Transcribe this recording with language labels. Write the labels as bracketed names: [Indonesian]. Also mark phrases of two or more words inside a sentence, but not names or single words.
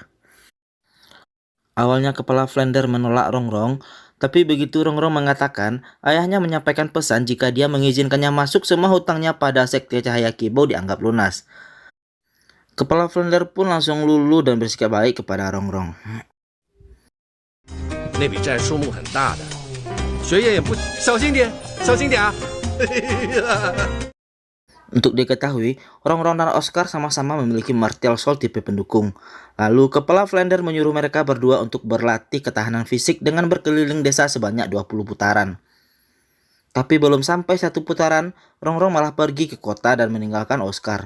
[Indonesian] Awalnya kepala Flounder menolak Rongrong, tapi begitu Rongrong mengatakan ayahnya menyampaikan pesan jika dia mengizinkannya masuk, semua hutangnya pada sekte Cahaya Kibau dianggap lunas. Kepala Flounder pun langsung luluh dan bersikap baik kepada Rongrong. [Chinese] 那笔债数目很大的，学业也不小心点，小心点啊！ [Indonesian] Untuk diketahui, Rongrong dan Oscar sama-sama memiliki [English] martial soul [Indonesian] tipe pendukung. Lalu kepala Flounder menyuruh mereka berdua untuk berlatih ketahanan fisik dengan berkeliling desa sebanyak 20 putaran. Tapi belum sampai 1 putaran, Rongrong malah pergi ke kota dan meninggalkan Oscar.